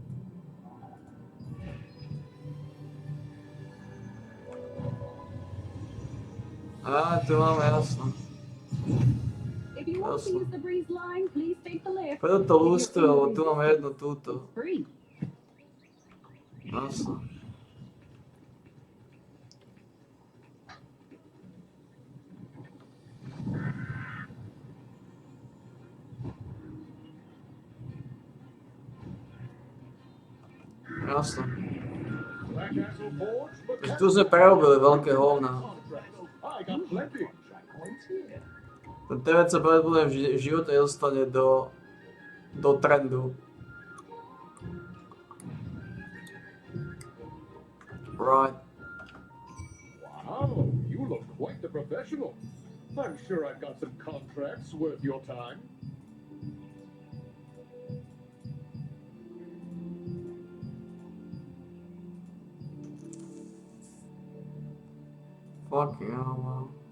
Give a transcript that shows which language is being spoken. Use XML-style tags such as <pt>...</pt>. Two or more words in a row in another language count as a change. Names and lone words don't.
<sk>Á, tu máme jasno.</sk> <en>If you want to use the breeze line, please take the lift.</en> <sk>Preto to lústro, lebo tu máme jedno túto.</sk> <en>Free.</en> <sk>Jasno. Jasno. Takže tu sme prerobili veľké hovna. Ten TVC pravdepodobne v živote nedostane do trendu.</sk> <en>Right. Wow, you look quite the professional. I'm sure I've got some contracts worth your time. Fucking hell, man.</en>